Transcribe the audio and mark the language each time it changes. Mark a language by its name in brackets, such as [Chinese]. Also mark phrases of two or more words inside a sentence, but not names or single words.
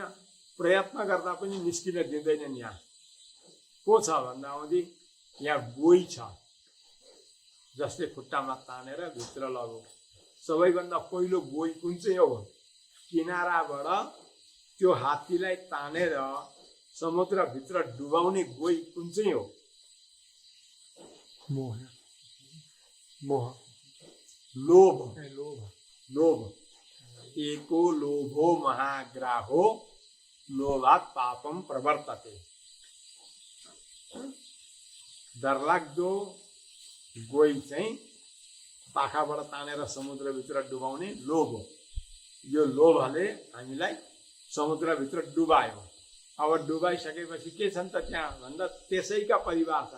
[Nepali] प्रयत्न गर्दा पनि निस्किन दिँदैनन्। यहाँ को छ भन्दा आउँदै यहाँ गोही छ, जसले खुट्टामा तानेर भित्र लग्यो। सबैभन्दा पहिलो गोही कुन चाहिँ हो? किनाराबाट त्यो हात्तीलाई तानेर समुद्रभित्र डुबाउने गोही कुन चाहिँ हो? मोह, मोह, लोभ। लोभ, लोभ। [Sanskrit] एको लोभो महाग्राहो लोभात् पापम प्रवर्तते। [Nepali] डरलाग्दो गोही चाहिँ पाखाबाट तानेर समुद्रभित्र डुबाउने लोभ हो। यो लोभले हामीलाई समुद्रभित्र डुबायो। अब डुबाइसकेपछि के छन् त त्यहाँ भन्दा त्यसैका परिवार छन्।